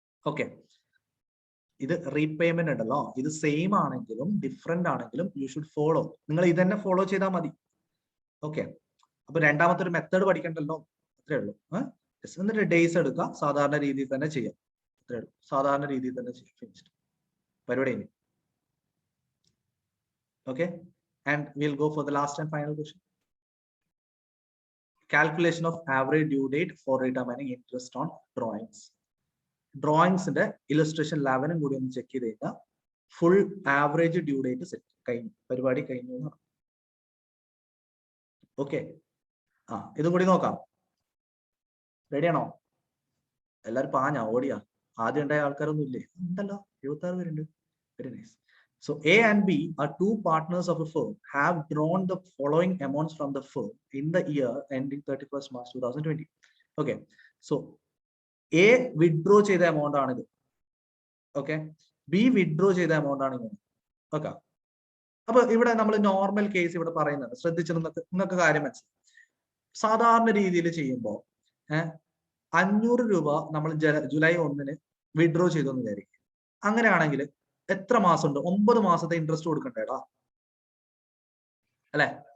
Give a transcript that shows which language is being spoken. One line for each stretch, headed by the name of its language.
Malayalam: Okay, ഇത് repayment ഉണ്ടല്ലോ, ഇത് സെയിം ആണെങ്കിലും ഡിഫറെന്റ് ആണെങ്കിലും
English: You should follow.
Malayalam: നിങ്ങൾ ഇത് തന്നെ ഫോളോ ചെയ്താൽ മതി. ഓക്കെ, അപ്പൊ രണ്ടാമത്തെ ഒരു മെത്തേഡ് പഠിക്കണ്ടല്ലോ, അത്രേ ഉള്ളൂ. എന്നിട്ട് ഡേയ്സ് എടുക്കുക, സാധാരണ രീതിയിൽ തന്നെ ചെയ്യാം. അത്രേ ഉള്ളൂ, സാധാരണ രീതിയിൽ തന്നെ ചെയ്യാം. ഫിനിഷ്ഡ് പരിപാടി.
English: Okay, and we'll go for the last and final question. Calculation of average due date for determining interest on drawings. Drawings in the illustration 11
Malayalam: കൂടി ഒന്ന് ചെക്ക് ചെയ്ത് കഴിഞ്ഞാൽ full average due date set കഴിഞ്ഞു, പരിപാടി കഴിഞ്ഞു. Okay, ഇത് കൂടി നോക്കാം. റെഡിയാണോ എല്ലാവരും? പാഞ്ഞാ ഓടിയാ? ആദ്യം ഉണ്ടായ ആൾക്കാരൊന്നും ഇല്ലേ? ഉണ്ടല്ലോ, 76 പേരുണ്ട്. Very nice.
English: So A and B are two partners of a firm, have drawn the following amounts from the firm in the year ending 31st March 2020.
Malayalam: Okay, so A withdraw ചെയ്ത amount ആണിത്. Okay, B withdraw ചെയ്ത amount ആണ് ഇങ്ങനെ. Okay, അപ്പൊ ഇവിടെ നമ്മൾ normal case ഇവിടെ പറയുന്നത് ശ്രദ്ധിച്ചിരുന്നത് നിങ്ങൾക്ക് കാര്യം മനസ്സിലായി. സാധാരണ രീതിയിൽ ചെയ്യുമ്പോൾ 500 രൂപ നമ്മൾ ജൂലൈ 1 വിഡ്രോ ചെയ്തു എന്ന് വിചാരിക്കും. അങ്ങനെയാണെങ്കിൽ എത്ര മാസമുണ്ട്? 9 മാസത്തെ ഇൻട്രസ്റ്റ് കൊടുക്കണ്ടേടാ അല്ലെ.